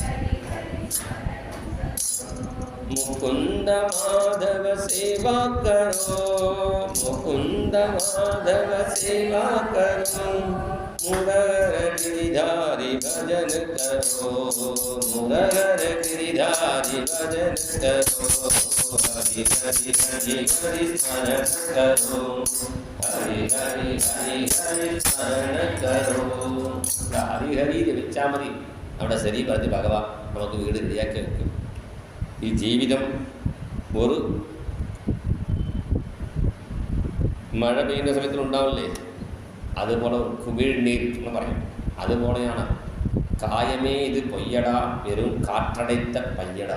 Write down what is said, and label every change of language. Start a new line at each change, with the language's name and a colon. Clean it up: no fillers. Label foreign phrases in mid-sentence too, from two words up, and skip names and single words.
Hindi: मुकुंद माधव सेवा करो, मुकुंद माधव सेवा करो, मुरहर गिरिधारी भजन करो, मुरहर गिरिधारी भजन करो, हरि हरि हरि हरि स्मरण करो, हरि हरि हरि हरि स्मरण करो.
Malayalam: ഹരി ഹരി ജപിച്ചാൽ മതി, അവിടെ ശരി പറഞ്ഞ് ഭഗവാൻ നമുക്ക് വീട് റെഡിയാക്കി വെക്കും. ഈ ജീവിതം ഒരു മഴ പെയ്യുന്ന സമയത്തിലുണ്ടാവില്ലേ, അതുപോലെ കുമിഴ്നീർ എന്ന് പറയും, അതുപോലെയാണ്
Tamil: காயமே இது பொய்யடா வெறும் காற்றடைத்த பையடா.